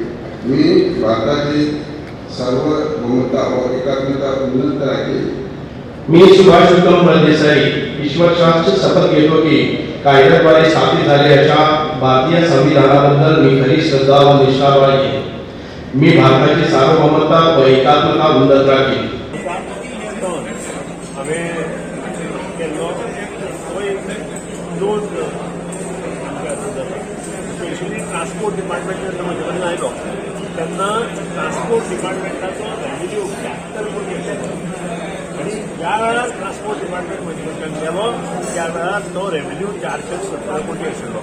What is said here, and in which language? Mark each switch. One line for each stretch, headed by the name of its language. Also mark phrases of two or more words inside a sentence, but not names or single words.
Marathi: मी भारताची सार्वभौमता व एकात्मता उन्नत राखीन. मी सुभाष विक्रम फळदेसाई ईश्वरशास्त्र शपथ घेतो की कायद्याद्वारे स्थापित झालेल्या भारतीय संविधानाबद्दल मी खरी श्रद्धा व निष्ठा बाळगेन. मी भारताची सार्वभौमता व एकात्मता उन्नत राखीन.
Konkani: हांवें केल्लो दोन
English: specially transport department
Konkani: जेन्ना म्हजे कडेन आयलो तेन्ना ट्रान्सपोर्ट डिपार्टमेंटाचो रेव्हेन्यू 76 कोटी आशिल्लो आनी ज्या वेळार
English: transport department
Konkani: म्हजे कडच्यान गेलो त्या वेळार तो रेव्हेन्यू 417 कोटी आशिल्लो.